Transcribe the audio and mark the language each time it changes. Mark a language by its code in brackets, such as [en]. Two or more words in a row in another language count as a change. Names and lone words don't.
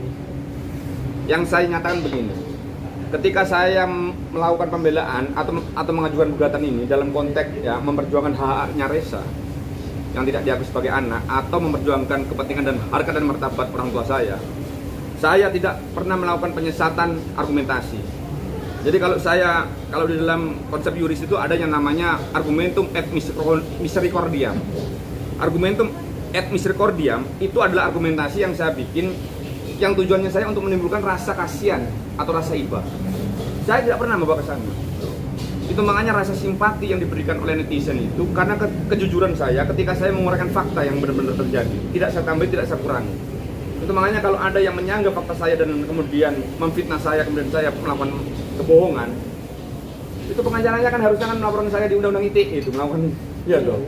[id] Yang saya nyatakan begini, ketika saya melakukan pembelaan atau mengajukan gugatan ini dalam konteks ya memperjuangkan hak-haknya Reza yang tidak diakui sebagai anak, atau memperjuangkan kepentingan dan harkat dan martabat orang tua saya tidak pernah melakukan penyesatan argumentasi. Jadi kalau di dalam konsep yuris itu ada yang namanya [la] argumentum et misericordiam. Argumentum et misericordiam [id] itu adalah argumentasi yang saya bikin, yang tujuannya saya untuk menimbulkan rasa kasihan atau rasa iba. Saya tidak pernah membawa ke sana. Itu makanya rasa simpati yang diberikan oleh netizen itu karena kejujuran saya ketika saya menguraikan fakta yang benar-benar terjadi. Tidak saya tambah, tidak saya kurangi. Itu makanya kalau ada yang menyanggah fakta saya dan kemudian memfitnah saya, kemudian saya melakukan kebohongan, itu pengacaranya kan harusnya melaporkan saya di undang-undang ITE itu, melakukan ya dong.